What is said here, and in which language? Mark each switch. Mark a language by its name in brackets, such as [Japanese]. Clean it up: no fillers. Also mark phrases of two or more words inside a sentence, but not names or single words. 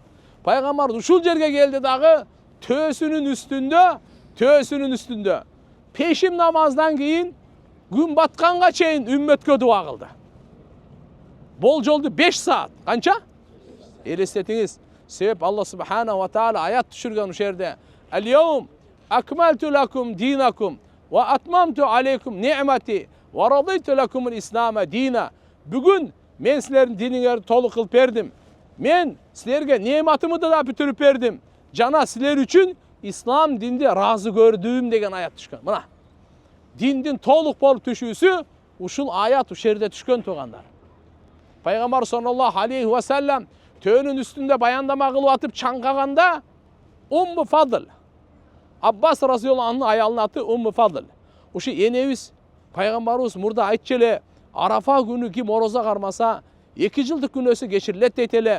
[Kyrgyz] Пайгамбар ушул жерге келди дагы төөсүнүн үстүндө пешим намаздан кийин күн батканга чейин үммөткө дуа кылды. Болжолду 5 саат. Канча? Элестетиңиз. Себеп Алла [Arabic] سبحانه وتعالى [Kyrgyz] аят түшүргөн ушул жерде. [Arabic] اليوم أكملت لكم دينكم وأتممت عليكم نعمتي ورضيت لكم الإسلام دينا. [Kyrgyz] Бүгүн мен силердин диниңерди толук кылып бердим. Мен силерге неmatымды да бүтүрүп бердим. Жана силер үчүн ислам динди разы көрдүм деген аят түшкөн. Мына. Диндин толук болуп түшүүсү ушул аят ушул жерде түшкөн тугандар. Пайгамбар [Arabic] صلى الله عليه وسلم [Kyrgyz] төөнүн үстүндө баяндама кылып атып чаңгаганда Умму Фадл, Аббас [Arabic] رضي الله عنه [Kyrgyz] аялынын аты Умму Фадл. Ушу энебиз пайгамбарыбыз мурда айтчу эле, Арафа күнү ким ороза кармаса 2 жылдык күнөөсү кечирилет дейт эле.